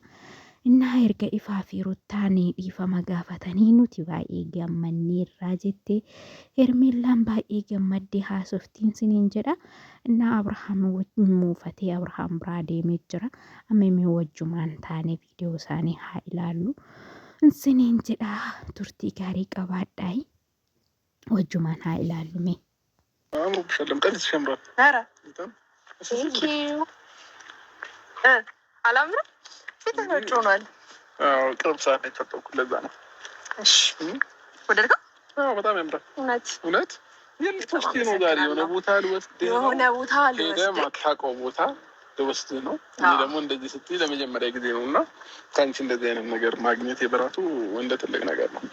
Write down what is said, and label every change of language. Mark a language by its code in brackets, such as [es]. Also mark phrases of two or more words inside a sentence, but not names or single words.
[om] Innaa erga Ifaa fi ruuttaan dhiifama gaafatanii nuti baay'ee gammanneerraa jettee Hermeellaan baay'ee gammaddee haasoftiin isiniin jedha. Innaa Abrahaam muufatee Abrahaam biraa deemee jira. Amma wajjumaan taane viidiyoo isaanii haa ilaallu isiniin jedha. Turtii gaarii qabaadhaa wajjumaan haa ilaallu mee. [am] አላምንም ፊትህ ነጭ ሆኗል። ቅርብ ሰዓት ነው የተፈጠርኩት ለዛ ነው። እሺ ወደድከው? በጣም ያምራል። እውነት የልትወስድ ነው ዛሬ የሆነ ቦታ ልወስድህ ነው። ሄደህ ማታውቀው ቦታ ልወስድህ ነው። እኔ ደግሞ እንደዚህ ስትይ ለመጀመሪያ ጊዜ ነው እና ከአንቺ እንደዚህ አይነት ነገር ማግኘት የበራቱ እንደ ትልቅ ነገር ነው።